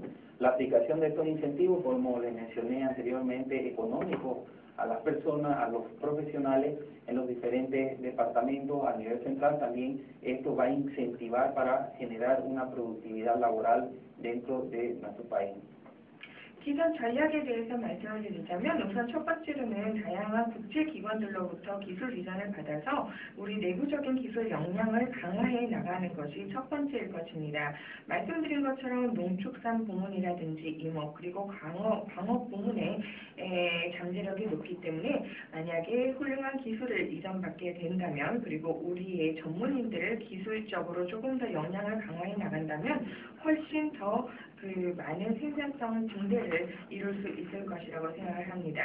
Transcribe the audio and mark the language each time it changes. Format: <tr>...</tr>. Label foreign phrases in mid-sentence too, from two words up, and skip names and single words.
<es>La aplicación de estos incentivos, como les mencioné anteriormente, económicos, a las personas, a los profesionales en los diferentes departamentos a nivel central, también esto va a incentivar para generar una productividad laboral dentro de nuestro país.</es> <ko>기존 전략에 대해서 말씀을 드리자면 우선 첫 번째로는 다양한 국제기관들로부터 기술 지원을 받아서 우리 내부적인 기술 역량을 강화해 나가는 것이 첫 번째일 것입니다. 말씀드린 것처럼 농축산 부문이라든지 임업 그리고 광업 부문의 잠재력이 높기 때문에 만약에 훌륭한 기술을 이전받게 된다면 그리고 우리의 전문인들을 기술적으로 조금 더 역량을 강화해 나간다면 훨씬 더 많은 생산성 증대를 이룰 수 있을 것이라고 생각을 합니다.</ko>